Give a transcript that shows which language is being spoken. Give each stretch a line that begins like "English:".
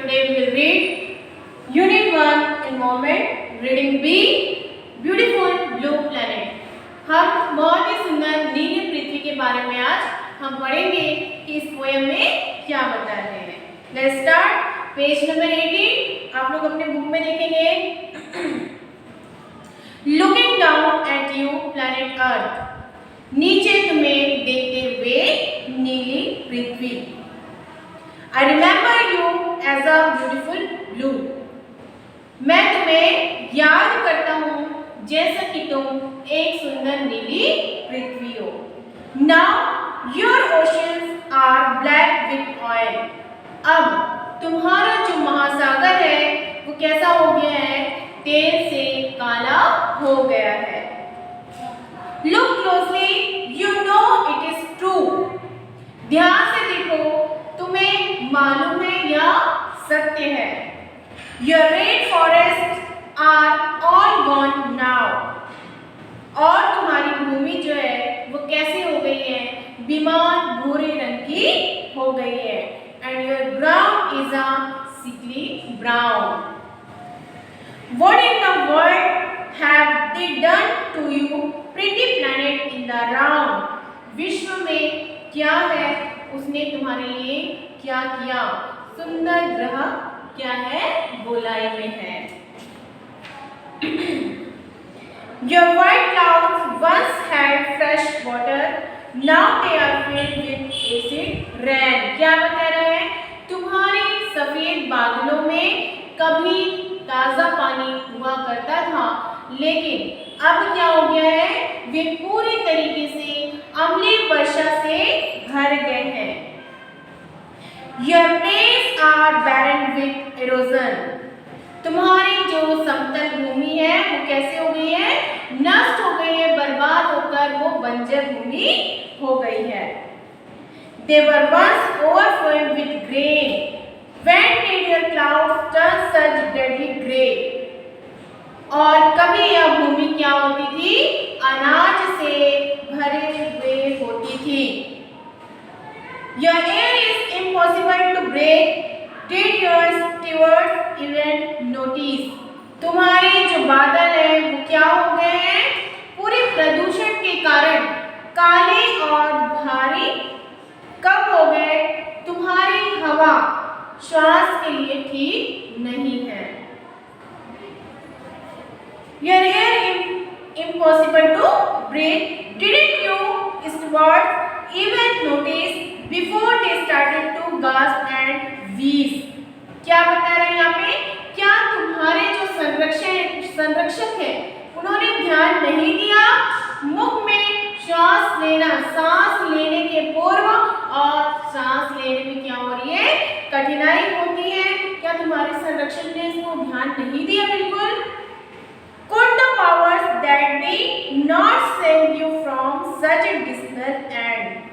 English: Today we will read Unit 1 Environment. Reading B. Beautiful Blue Planet.
Hindi: हम बहुत ही सुंदर नीली पृथ्वी के बारे में आज हम पढ़ेंगे कि इस पोएम में क्या बता रहे हैं.
English: Let's start. Page number 18.
Hindi: आप लोग अपने बुक में देखेंगे.
English: Looking down at you, planet Earth.
Hindi: नीचे तुम्हें देखते हुए नीली पृथ्वी.
English: I remember you as a beautiful blue.
Hindi: मैं तुम्हें याद करता हूँ जैसा कि तुम एक सुंदर नीली पृथ्वी हो.
English: Now your oceans are black with oil.
Hindi: अब तुम्हारा जो महासागर है वो कैसा हो गया है? तेल से काला हो गया है.
English: Look closely, you know it is true.
Hindi: ध्यान से देखो, तुम्हें मालूम है या सत्य है.
English: Your red forests are all gone now.
Hindi: और तुम्हारी भूमि जो है वो कैसी हो गई है? बीमार भूरे रंग की हो गई है.
English: And your ground is a sickly brown. What in the world have they done to you, pretty planet in the round?
Hindi: विश्व में क्या है? उसने तुम्हारे लिए क्या किया? सुंदर ग्रह क्या है? गोलाई में है.
English: Your white clouds once had fresh water, now they are filled with acid rain.
Hindi: क्या बता रहे हैं? तुम्हारे सफेद बादलों में कभी ताजा पानी हुआ करता था, लेकिन अब क्या हो गया है? वे पूरी तरीके से अम्लीय वर्षा से भर गए हैं.
English: Your plains are barren with erosion.
Hindi: तुम्हारी जो समतल भूमि है वो कैसे हो गई है? नष्ट हो गई है, बर्बाद होकर वो बंजर भूमि हो गई है.
English: They were once overflowing with grain. When did your clouds turn such deadly grey?
Hindi: और कभी यह भूमि क्या होती थी? अनाज से भरे हुए होती थी.
English: Your air is impossible to break. Did your stewards even notice?
Hindi: तुम्हारे जो बादल हैं वो क्या हो गए हैं? पूरे प्रदूषण के कारण काले और भारी कब हो गए? तुम्हारी हवा श्वास के लिए ठीक नहीं है.
English: Your air impossible to breathe. Didn't you stewards even notice before they started to gasp and wheeze?
Hindi: क्या बता रहे हैं यहाँ पे? क्या तुम्हारे जो संरक्षक है उन्होंने ध्यान नहीं दिया? मुख में सांस लेने के पूर्व और सांस लेने में क्या हो रही है? कठिनाई होती है. क्या तुम्हारे संरक्षक ने इसको ध्यान नहीं दिया? बिल्कुल.
English: Could the powers that be not save you from such a dismal end?